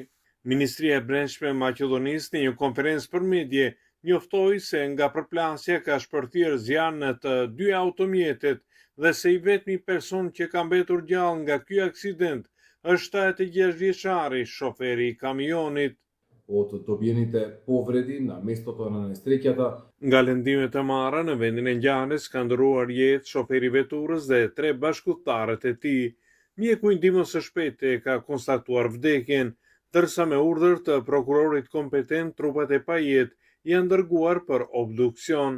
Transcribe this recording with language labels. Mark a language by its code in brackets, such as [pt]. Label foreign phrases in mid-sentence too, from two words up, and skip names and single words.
[sq] Ministria e Brendshme e Maqedonisë në një konferencë për medie njoftoi se nga përplasja ka shpërthyer zjarr në të dy automjetet dhe se i vetmi person që ka mbetur gjallë nga ky aksident është 76 vjeçari shoferi i kamionit. [mk] Od dobijeните повреди на местото на несреќата. [sq] Nga lëndimet e marra në vendin e ngjarjes ka ndëruar jetë shoferi veturës dhe 3 bashkëpunëtarët e tij. Mjeku i ndihmës së shpejtë ka konstatuar vdekjen, ndërsa me urdhër të prokurorit kompetent trupat e pajet janë dërguar për obduksion.